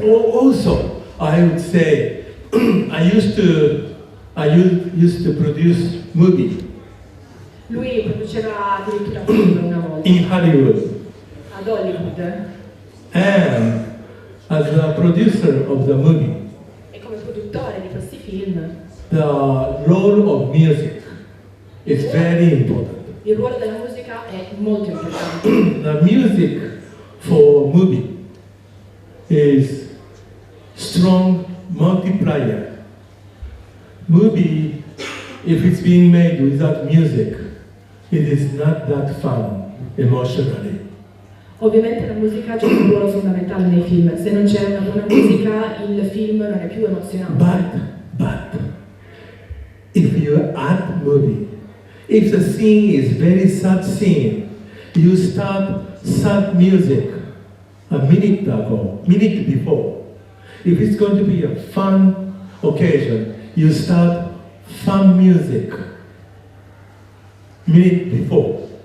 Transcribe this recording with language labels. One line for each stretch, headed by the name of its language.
English: Oh, also, I would say, I used to produce movie
Italian: Lui produceva addirittura film una volta.
English: in Hollywood,
Italian: Ad Hollywood.
English: and as a producer of the movie,
Italian: E come produttore di questi film,
English: the role of music is very important.
Italian: il ruolo della musica è molto importante.
English: The music for movie is strong multiplier. Movie, if it's being made without music, it is not that fun emotionally.
Italian: Ovviamente la musica gioca un ruolo fondamentale nei film. Se non c'è una buona musica, il film non è più emozionante.
English: But if you add movie, if the scene is very sad scene, you start sad music a minute before. If it's going to be a fun occasion, you start fun music minute before.